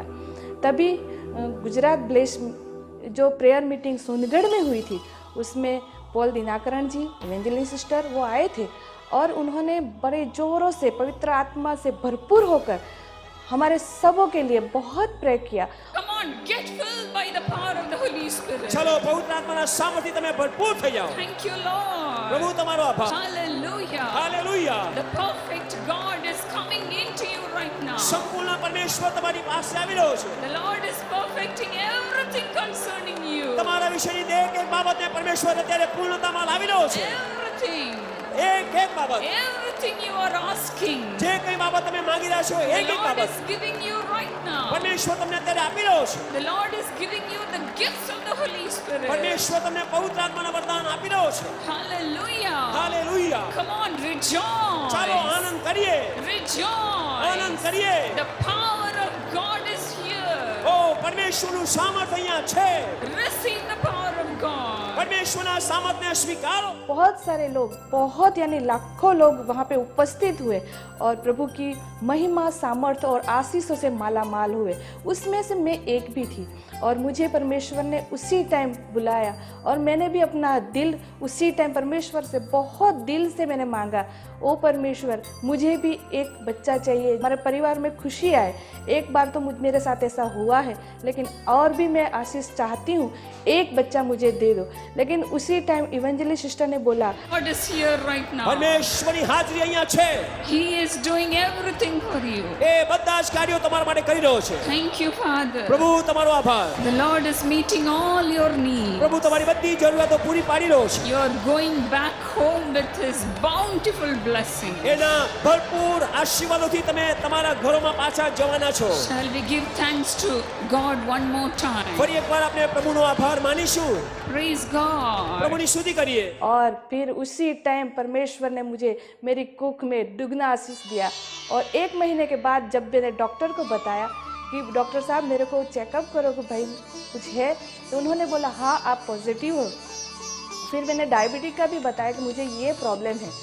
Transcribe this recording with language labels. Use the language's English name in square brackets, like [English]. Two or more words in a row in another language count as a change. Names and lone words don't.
[Hindi] तभी गुजरात ब्लेस जो [English] prayer meeting [Hindi] सोनगढ़ में हुई थी उसमें पॉल दिनाकरण जी, एवेंजलिन सिस्टर, वो आए थे और उन्होंने बड़े ज़ोरों से पवित्र आत्मा से भरपूर होकर हमारे सबों के लिए बहुत प्रे किया। [English] Come on, get filled by the power of the Holy Spirit. [Gujarati] ચલો પવિત્ર આત્માના સામર્થ્યથી તમે ભરપૂર થઈ જાઓ. [English] Thank you, Lord. [Gujarati] પ્રભુ તમારો આભાર. [English] Hallelujah. [Gujarati] હાલેલુયા. [English] The perfect God is coming into you right now. [Gujarati] સંપૂર્ણ પરમેશ્વર તમારી પાસે આવી રહ્યો છે. [English] The Lord is perfecting everything concerning you. [Gujarati] તમારા વિષયની દરેક એક બાબતને પરમેશ્વર અત્યારે પૂર્ણતામાં લાવી રહ્યો છે. [English] Everything. [Gujarati] એક બાબત. [English] Everything you are asking. [Gujarati] જે કઈ બાબત તમે માંગી રહ્યા છો [English] The [Gujarati] એક [English] Lord [Gujarati] બાબત [English] is giving you right now. [Gujarati] પરમેશ્વર તમને અત્યારે આપી રહ્યો છે. [English] The Lord is giving you the gifts of the Holy Spirit. [Gujarati] પરમેશ્વર તમને પવિત્ર આત્માના વરદાન આપી રહ્યો છે. [English] Hallelujah. [Gujarati] હાલેલુયા. [English] Come on, rejoice. [Gujarati] ચાલો આનંદ કરીએ. [English] Rejoice. [Gujarati] આનંદ કરીએ. [English] The power of God is here. [Gujarati] ઓ પરમેશ્વરનું સામર્થ્ય અહીંયા છે. [English] Receive the power of God. [Gujarati] પરમેશ્વરના સામર્થ્યને સ્વીકારો. [Hindi] बहुत सारे लोग, बहुत यानी लाखों लोग वहाँ पे उपस्थित हुए और प्रभु की महिमा, सामर्थ्य और आशीषों से माला माल हुए। उसमें से मैं एक भी थी और मुझे परमेश्वर ने उसी टाइम बुलाया और मैंने भी अपना दिल उसी टाइम परमेश्वर से बहुत दिल से मैंने मांगा, ओ परमेश्वर मुझे भी एक बच्चा चाहिए, हमारे परिवार में खुशी आए। एक बार तो मेरे साथ ऐसा हुआ है, लेकिन और भी मैं आशीष चाहती हूँ, एक बच्चा मुझे दे दो। लेकिन उसी टाइम इवेंजलिस्ट सिस्टर ने बोला, [English] God is here right now. [Gujarati] પરમેશ્વરની હાજરી અહીંયા છે. [English] He is doing everything for you. [Gujarati] એ બધા જ કાર્યો તમારા માટે કરી રહ્યો છે. [English] Thank you, Father. [Gujarati] પ્રભુ તમારો આભાર. [English] The Lord is meeting all your needs. [Gujarati] પ્રભુ તમારી બધી જરૂરિયાતો પૂરી પાડી રહ્યો છે. [English] You are going back home with His bountiful blessing. [Gujarati] એના ભરપૂર આશીર્વાદોથી તમે તમારા ઘરોમાં પાછા જવાના છો. [English] Shall we give thanks to God one more time? [Gujarati] ફરી એકવાર આપણે પ્રભુનો આભાર માનીશું. [English] Praise God. [Gujarati] પ્રભુની સ્તુતિ કરીએ. [Hindi] और फिर उसी टाइम परमेश्वर ने मुझे मेरी कुख में दुगना आशीष दिया। और 1 महीने के बाद जब मैंने डॉक्टर को बताया कि डॉक्टर साहब मेरे को चेकअप करो कि भाई कुछ है, तो उन्होंने बोला हाँ आप पॉजिटिव हो। फिर मैंने डायबिटीज का भी बताया कि मुझे ये प्रॉब्लम है।